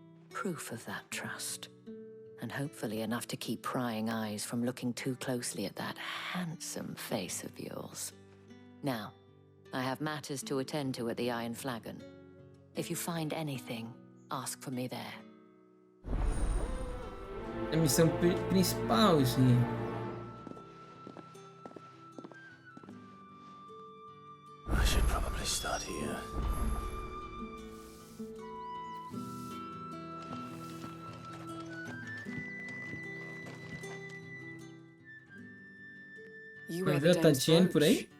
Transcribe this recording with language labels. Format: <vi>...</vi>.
<en>Proof of that trust. And hopefully enough to keep prying eyes from looking too closely at that handsome face of yours. Now, I have matters to attend to at the Iron Flagon. If you find anything, ask for me there.</en> <pt>É a missão principal, isso aí.</pt> <en>I should probably start here.</en> <pt>Vai ver a Tatienne por aí?</pt>